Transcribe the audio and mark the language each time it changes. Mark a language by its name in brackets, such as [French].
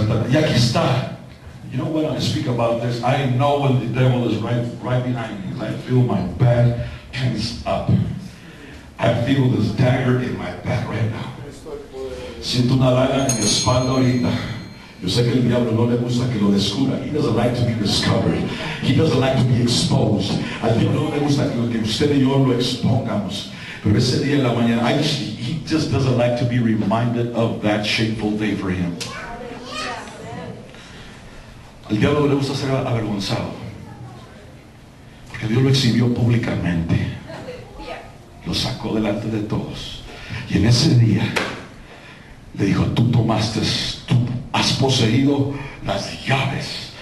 [Spanish] Y aquí está. [English] You know, when I speak about this, I know when the devil is right behind me. I feel my back tense up. I feel this dagger in my back right now. [Spanish] Siento una daga en mi espalda ahorita. Yo sé que el diablo no le gusta que lo descubra. [English] He doesn't like to be discovered. He doesn't like to be exposed. [Spanish] Al diablo no le gusta que usted y yo lo expongamos. Pero ese día en la mañana, [English] he just doesn't like to be reminded of that shameful day for him. [Spanish] Al diablo le gusta ser avergonzado, porque Dios lo exhibió públicamente, lo sacó delante de todos, y en ese día le dijo, tú has poseído las llaves.